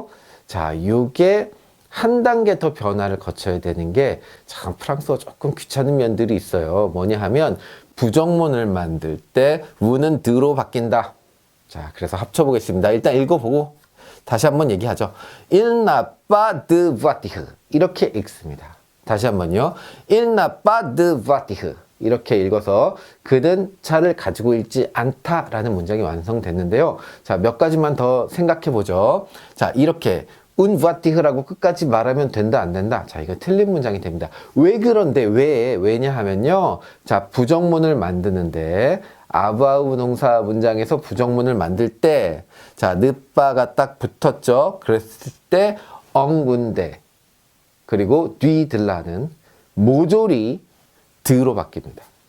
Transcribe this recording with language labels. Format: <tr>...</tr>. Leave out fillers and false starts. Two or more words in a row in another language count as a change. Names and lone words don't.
<ko>자, 이게 한 단계 더 변화를 거쳐야 되는 게 참 프랑스어 조금 귀찮은 면들이 있어요. 뭐냐 하면 부정문을 만들 때 우는 드로 바뀐다. 자, 그래서 합쳐보겠습니다. 일단 읽어보고 다시 한번 얘기하죠.</ko> <fr>Il n'a pas de voiture.</fr> <ko>이렇게 읽습니다. 다시 한번요.</ko> <fr>Il n'a pas de voiture.</fr> <ko>이렇게 읽어서 그는 차를 가지고 있지 않다라는 문장이 완성됐는데요. 자, 몇 가지만 더 생각해 보죠. 자, 이렇게</ko> <fr>un voiture</fr> <ko>라고 끝까지 말하면 된다 안 된다? 자, 이거 틀린 문장이 됩니다. 왜 그런데 왜냐 하면요. 자, 부정문을 만드는데 아부아우 동사 문장에서 부정문을 만들 때 자, 늦바가 딱 붙었죠. 그랬을 때 엉군데 그리고 뒤들라는 모조리 드로 바뀝니다.</ko>